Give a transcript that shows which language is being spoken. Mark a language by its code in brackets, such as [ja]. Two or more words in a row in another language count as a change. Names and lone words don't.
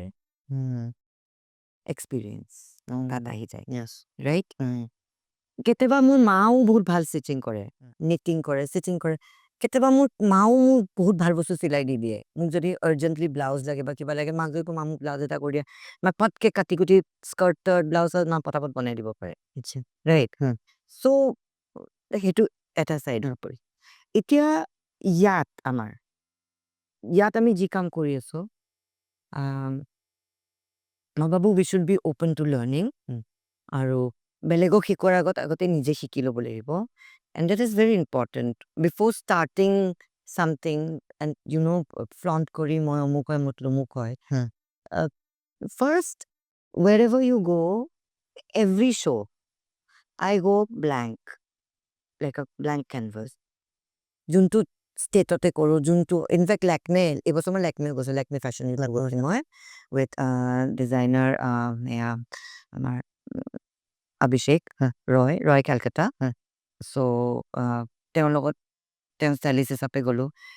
[as] এক্সপিৰিয়েঞ্চ তাত আহি যায় ৰাইট কেতিয়াবা মোৰ মাও বহুত ভাল ষ্টিচিং কৰে নিটিং কৰে ষ্টিচিং কৰে কেতিয়াবা মোৰ মাও মোক বহুত ভাল বস্তু চিলাই দি দিয়ে মোক যদি আৰ্জেণ্টলি ব্লাউজ লাগে বা কিবা লাগে মাক যদি মা মোক ব্লাউজ এটা কৰি দিয়ে মই পটকে কাটি কুটি স্কাৰ্ট ব্লাউজ মা পটাপট বনাই দিব পাৰে ৰাইট চ' সেইটো এটা চাইডৰ পৰি এতিয়া ইয়াত আমি যি কাম কৰি আছো মই ভাবো [en] we should be open to learning [as] আৰু বেলেগক শিকোৱাৰ আগতে নিজে শিকি ল'ব লাগিব [en] and that is very important before starting something and flaunt [as] কৰি মই অমুক হয় মই তমুক হয় [en] uh, first wherever you go every show I go blank like a blank canvas [as] যোনটো ষ্টেটতে কৰোঁ যোনটো ইনফেক্ট লেকমে এইবছৰ মই লেকমে গৈছোঁ লেকমে ফেশ্বন গৈছোঁ মই [en] with designer [as] এয়া আমাৰ অভিষেক ৰয় কেলকাতা চ' তেওঁৰ লগত তেওঁ ষ্টাইলিষ্ট হিচাপে গ'লোঁ